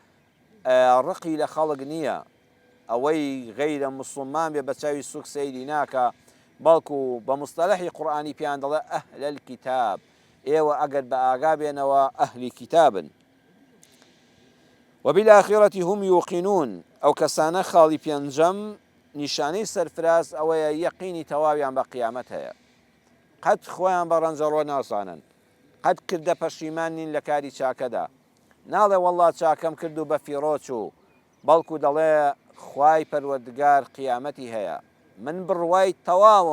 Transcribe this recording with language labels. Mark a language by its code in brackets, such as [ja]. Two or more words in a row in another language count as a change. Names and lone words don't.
[ckb] ڕقی لە خەڵک نییە ئەوەی غەیرە موسڵمان بێ بە چاوی سوک سەیری ناکە بەڵکو بە مستەلەحی قورئانی پیان دەڵێ [ar] ئەهل الکتاب [ckb] ئێوە ئەگەر بە ئاگا بێنەوە ئەهلی کتابن [ar] وبالآخرة هم يوقنون [ckb] ئەو کەسانە خاڵی پێنجەم نیشانەی سەرفراز ئەوەیە یەقینی تەواویان بە قیامەت هەیە قەت خۆیان بە ڕەنجەڕۆ ناسانن قەت کردە پەشیمان نین لە کاری چاکەدا ناڵێ وەڵڵا چاکەم کرد و بە فیڕۆچ و بەڵکو دەڵێ خوای پەروەردگار قیامەتی هەیە من بڕوای تەواوم